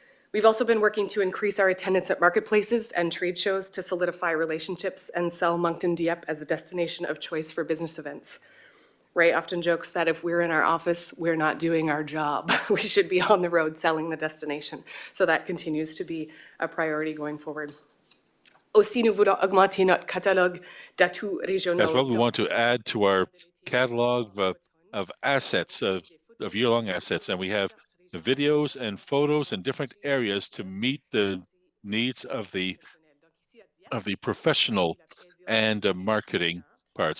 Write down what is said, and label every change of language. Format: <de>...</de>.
<en>We've also been working to increase our attendance at marketplaces and trade shows to solidify relationships and sell Moncton Dieppe as a destination of choice for business events. Ray often jokes that if we're in our office, we're not doing our job. We should be on the road selling the destination. So that continues to be a priority going forward.</en> <fr>Aussi, nous voulons augmenter notre catalogue d'atouts régionaux.</fr> <en>As well, we want to add to our catalog of assets, of year-long assets, and we have videos and photos in different areas to meet the needs of the professional and marketing parts.</en>